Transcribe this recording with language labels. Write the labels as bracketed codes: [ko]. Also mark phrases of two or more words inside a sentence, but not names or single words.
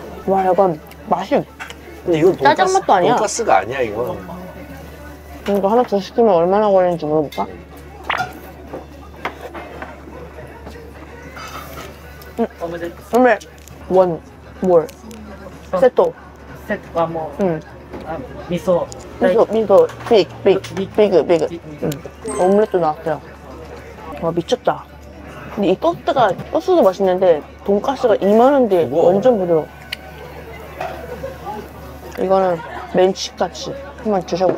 [ko] 와, 약간 맛이. 근데 이건 짜장 맛도 아니야. 돈가스가 아니야, 이거. 이거 하나 더 시키면 얼마나 걸리는지 물어볼까? 오늘 원, 뭘? 세토. [ja] セットはもう、 [ko] 응. 味噌 미소, 비그. 오믈렛도 나왔어요. 와, 미쳤다. 근데 이 소스도 맛있는데 돈가스가 2만원대 완전 부드러워. 이거는 멘치까치 한번 드셔보죠.